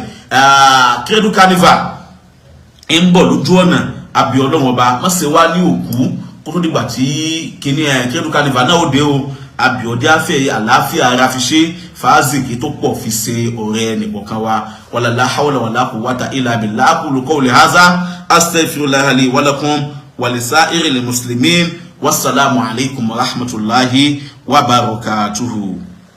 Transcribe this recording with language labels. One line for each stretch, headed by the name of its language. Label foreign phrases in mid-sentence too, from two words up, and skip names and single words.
Yoruba: Credo Carnival ń bọ̀ lójú ọ̀nà, àbí Ọlọ́run ọba má ṣe wá ní òkú kó tó dìgbà tí kíní Credo Carnival náà ó dé o. Àbí ọdẹ afẹ́ àlàáfíà ara fi ṣe fàázìkì tó pọ̀ fi ṣe ọ̀rẹ́ nìkọ̀ọ̀kan wa.
Arabic: ولا حول ولا قوة إلا بالله. أقول قولي هذا أستغفر الله لي ولكم ولسائر المسلمين. والسلام عليكم ورحمة الله وبركاته.